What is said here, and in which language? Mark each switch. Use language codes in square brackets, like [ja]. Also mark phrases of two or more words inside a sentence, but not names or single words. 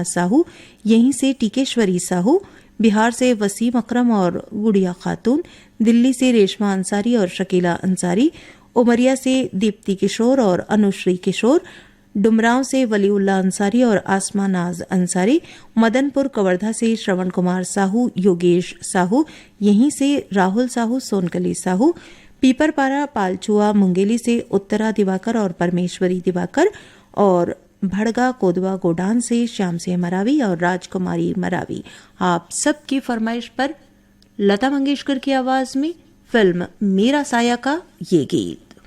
[hi] साहू, यहीं से टीकेश्वरी साहू, बिहार से वसीम अकरम और गुड़िया खातून, दिल्ली से रेशमा अंसारी और शकीला अंसारी, उमरिया से दीप्ति किशोर और अनुश्री किशोर, डुमरांव से वलीउल्ला अंसारी और आसमा नाज अंसारी, मदनपुर कवर्धा से श्रवण कुमार साहू, योगेश साहू, यहीं से राहुल साहू, सोनकली साहू, पीपरपारा पालचुआ मुंगेली से उत्तरा दिवाकर और परमेश्वरी दिवाकर, और भड़गा कोदवा गोडान से श्याम सिंह मरावी और राजकुमारी मरावी। आप सबकी फरमाइश पर लता मंगेशकर की आवाज में फिल्म मेरा साया का ये गीत।